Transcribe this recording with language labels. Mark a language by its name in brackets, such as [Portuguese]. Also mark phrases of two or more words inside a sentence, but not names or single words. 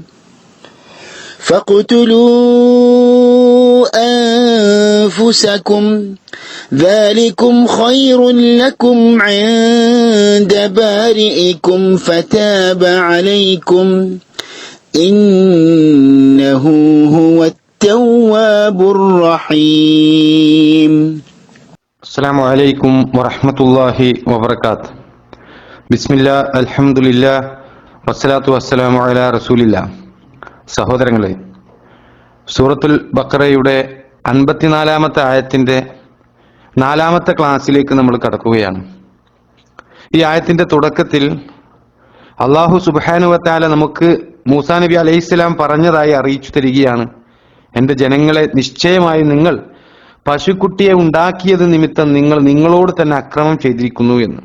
[Arabic] فاقتلوا أنفسكم ذلكم خير لكم عند بارئكم فتاب عليكم إنه هو التواب الرحيم. السلام عليكم ورحمة الله وبركاته. بسم الله الحمد لله والصلاة والسلام على رسول الله. [Malayalam] സഹോദരങ്ങളെ, സൂറത്തുൽ ബഖറയുടെ 54-ാമത്തെ ആയത്തിന്റെ 4-ാമത്തെ ക്ലാസ്സിലേക്ക് നമ്മൾ കടക്കുകയാണ്. ഈ ആയത്തിന്റെ തുടക്കത്തിൽ [Arabic] الله سبحانه وتعالى [Malayalam] നമുക്ക് മൂസാ നബി അലൈഹിസ്സലാം പറഞ്ഞതായി അറിയിച്ചു തരികയാണ്, എന്റെ ജനങ്ങളെ, നിശ്ചയമായി നിങ്ങൾ പശുക്കുട്ടിയെ ഉണ്ടാക്കിയത് നിമിത്തം നിങ്ങളോട് തന്നെ അക്രമം ചെയ്തിരിക്കുന്നു എന്ന്.